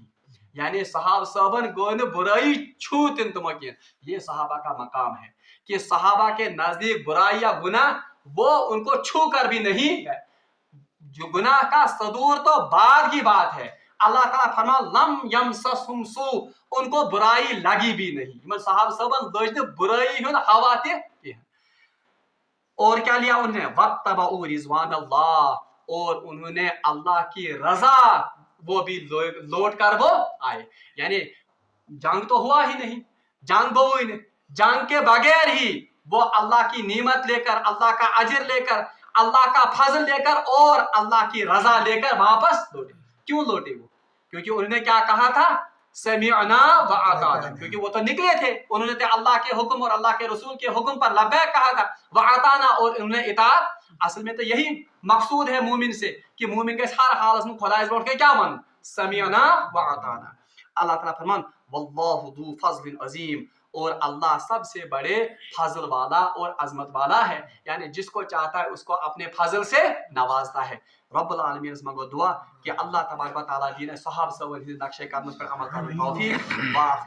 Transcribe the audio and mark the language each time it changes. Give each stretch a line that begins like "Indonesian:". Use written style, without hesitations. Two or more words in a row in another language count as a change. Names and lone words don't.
Kashmiri: یعنی صحابہ صاحبن گونے برائی چھوتن تمکین.
Urdu: یہ صحابہ کا مقام ہے کہ صحابہ کے نزدیک برائی یا گناہ وہ ان کو چھو کر بھی نہیں ہے. جو گناہ کا صدور تو بعد کی بات ہے. اللہ تعالیٰ فرما
Arabic: لم یمسسہم سوء
Urdu: ان کو برائی لگی بھی نہیں.
Kashmiri: یمن صحابہ صاحبن لجن برائی ہن ہوا تے.
Urdu: اور کیا لیا انہوں نے؟
Arabic: واتبعوا رضوان اللہ
Urdu: اور انہوں نے اللہ کی رضا وہ بھی لوٹ کر وہ آئے. یعنی جنگ تو ہوا ہی نہیں, جنگ ہوئی نہیں, جنگ کے بغیر ہی وہ اللہ کی نعمت لے کر, اللہ کا اجر لے کر, اللہ کا فضل لے کر اور اللہ کی رضا لے کر واپس لوٹے. کیوں لوٹے وہ؟ کیونکہ انہوں نے کیا کہا تھا؟
Arabic: سمعنا وأطعنا.
Urdu: کیونکہ وہ تو نکلے تھے, انہوں نے اللہ کے حکم اور اللہ کے رسول کے حکم پر لبیک کہا تھا, وأطعنا اور انہوں نے اطاعت. اصل میں تو یہی مقصود ہے مومن سے کہ مومن کے ہر حالت میں خدا اس بڑھ کے کیا من
Arabic: سمعنا وأطعنا.
Urdu: اللہ تعالیٰ فرمان
Arabic: واللہ ذو فضل عظیم
Urdu: اور اللہ سب سے بڑے فضل والا اور عظمت والا ہے. یعنی جس کو چاہتا ہے اس کو اپنے فضل سے نوازتا ہے.
Arabic: رب العالمین
Kashmiri: اس مگو دعا
Urdu: کہ اللہ تبارک و تعالیٰ دین صحابہ سے نقشے قدم پر عمل کرنے توفیق.